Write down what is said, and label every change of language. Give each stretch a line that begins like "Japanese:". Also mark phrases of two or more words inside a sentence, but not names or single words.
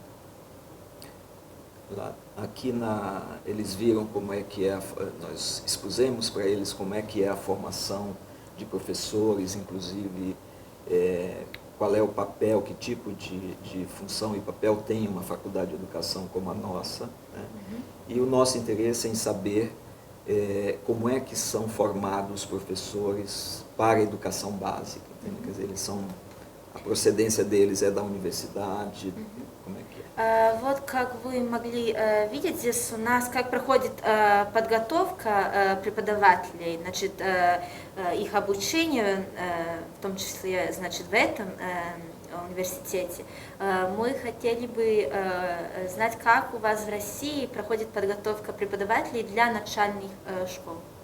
Portuguese: Aqui eles viram como é que nós expusemos para eles como é que é a formação de professores, inclusive qual é o papel, que tipo de função e papel tem uma faculdade de educação como a nossa, né? E o nosso interesse é em saber como é que são formados os professores para a educação básica, entende? Quer dizer, a procedência deles é da universidade, como é que é?
Russian: Вот как вы могли видеть, здесь у нас как проходит подготовка преподавателей, значит, их обучение, в том числе, значит, в этом университете. Мы хотели бы знать, как у вас в России проходит подготовка преподавателей для начальных школ.